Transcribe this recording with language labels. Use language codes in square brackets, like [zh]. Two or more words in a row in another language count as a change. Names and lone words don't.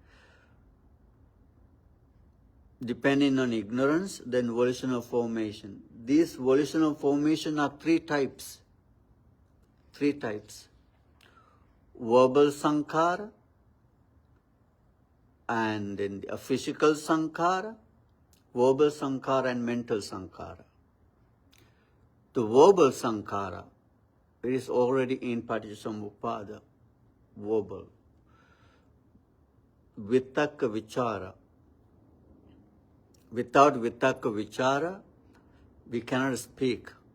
[en] Depending on ignorance, then volitional formation. These volitional formation are three types. Three types. Verbal sankhara, and then a physical sankhara, verbal sankhara, and mental sankhara. The verbal sankhara, it is already in Paticcasamuppada, verbal. [pi] Vitakka vichara. [en] Without [pi] vitakka vichara, [en] we cannot speak.